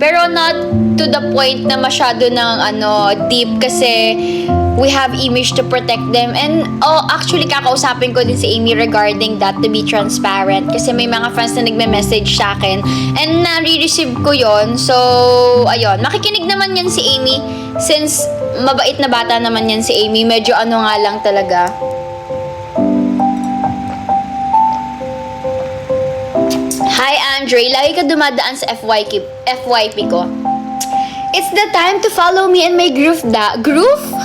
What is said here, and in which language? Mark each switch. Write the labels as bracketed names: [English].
[English] Pero not to the point [Filipino] na masyado ng [English] deep kasi we have image to protect them. And actually [Filipino] kakausapin ko din si [English] Amy regarding that, to be transparent. [Filipino] Kasi may mga fans na nagme-message sa akin and na-receive ko yon. So, ayun. Makikinig naman yan si Amy since mabait na bata naman yan si Amy. Medyo nga lang talaga. [English] Hi, Andre. [Filipino] Lagi ka dumadaan sa FYP ko. [English] It's the time to follow me in my group Group?